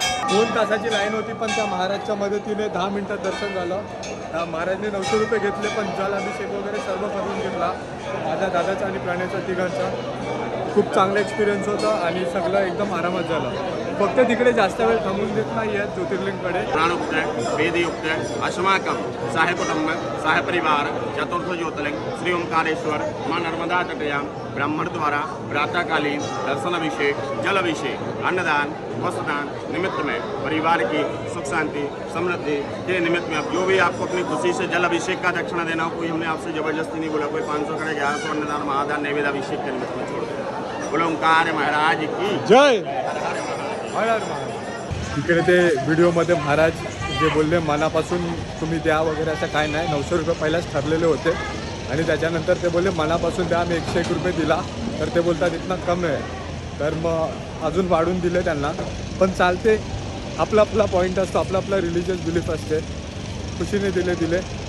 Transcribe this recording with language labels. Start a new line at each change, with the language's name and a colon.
Marathi: दोन तासाची लाईन होती, पण त्या महाराजच्या मदतीने 10 मिनिटात दर्शन झालं. त्या महाराजने 900 रुपये घेतले, पण जल अभिषेक वगैरे सर्व करून घेतला. माझ्या दादाचा आणि प्राण्याचा तिघांचा खूप चांगला एक्सपिरियन्स होता आणि सगळं एकदम आरामात झालं. फक्त तिकडे जास्त वेळ थांबून देत नाही आहेत ज्योतिर्लिंगकडे.
Sanskrit: प्राणोक्त वेदयुक्त अस्माकं सहकुटुंब सहपरिवार चतुर्थ ज्योतिर्लिंग श्री ओंकारेश्वर माँ नर्मदा तटयां ब्राह्मण द्वारा प्रातःकालीन दर्शनाभिषेक जलाभिषेक अन्नदान वस्त्रदान निमित्त में
Hindi: परिवार की सुख शांति समृद्धि के निमित्त में अब जो भी आपको अपनी खुशी से जल अभिषेक का दक्षिणा देना हो, कोई हमने आपसे जबरदस्ती नहीं बोला. कोई 500 करे 1100 अन्नदान महादान नैवेद्य अभिषेक के निमित्त में छोड़ दिया. बोलो ओंकार महाराज की जय.
Marathi: तिकडे ते व्हिडिओमध्ये महाराज जे बोलले मनापासून तुम्ही द्या वगैरे असं काय नाही. 900 रुपये पहिलाच ठरलेले होते आणि त्याच्यानंतर ते बोलले मनापासून द्या. आम्ही 101 रुपये दिला, तर ते बोलतात
Hindi: इतना कम
Marathi: आहे. तर मग अजून वाढून दिले त्यांना. पण चालते, आपला आपला पॉईंट असतो, आपला आपला रिलिजियस बिलीफ असते. खुशीने दिले.